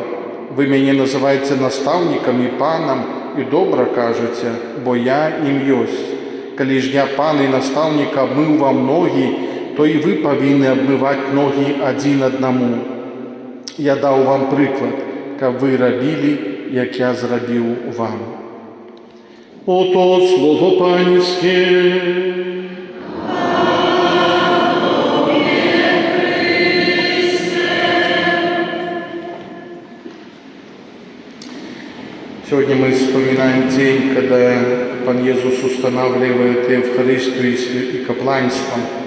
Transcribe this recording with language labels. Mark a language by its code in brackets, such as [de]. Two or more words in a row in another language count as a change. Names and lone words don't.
[be] Вы мяне называеце настаўнікам і панам, і добра кажаце, бо я ім ёсць. Калі ж я пан і настаўнік абмыў вам ногі, то і вы павінны абмываць ногі адзін аднаму. Я даў вам прыклад, каб вы рабілі, як я зрабіў вам». [uk] Ото слово Панське. [ru] Сегодня мы вспоминаем день, когда Пан Иисус устанавливает Евхаристию и капланство.